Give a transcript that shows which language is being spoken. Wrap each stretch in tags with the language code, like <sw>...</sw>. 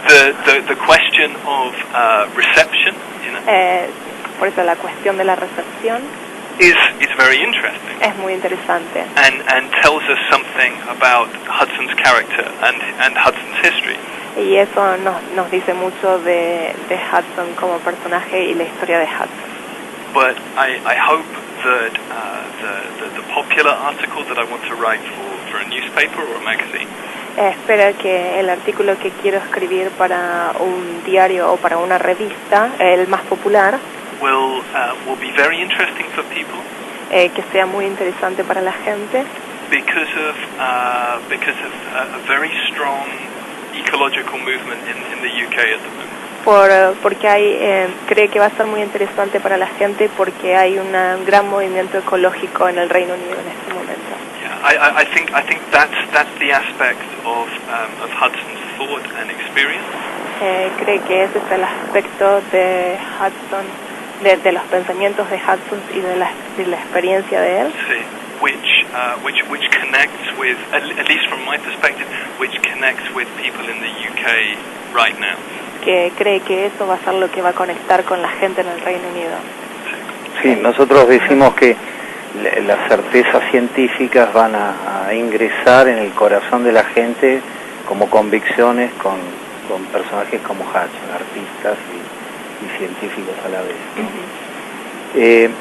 <en>The question of reception,</en> <es>por eso la cuestión de la recepción</es> <en>is very interesting.</en> <es>Es muy interesante.</es> <en>And tells us something about Hudson's character and Hudson's history.</en> <es>Y eso nos dice mucho de Hudson como personaje y la historia de Hudson.</es> <en>But I hope that the popular article that I want to write for a newspaper or a magazine.</en> <es>Espero que el artículo que quiero escribir para un diario o para una revista, el más popular,</es> <en>will be very interesting for people.</en> <es>Que sea muy interesante para la gente.</es> <en>Because of a very strong ecological movement in the UK at the moment.</en> <es>Porque cree que va a ser muy interesante para la gente porque hay un gran movimiento ecológico en el Reino Unido en este momento.</es> <en>Yeah, I think that's the aspect of Hudson's thought and experience.</en> <es>Cree que ese es el aspecto de Hudson, de los pensamientos de Hudson y de la experiencia de él. Sí.</es> <en>Which connects with, at least from my perspective, which connects with people in the UK right now.</en> <es>Que cree que eso va a ser lo que va a conectar con la gente en el Reino Unido. Sí, nosotros decimos que las certezas científicas van a ingresar en el corazón de la gente como convicciones con personajes como Hudson, artistas y científicos a la vez, ¿no?</es>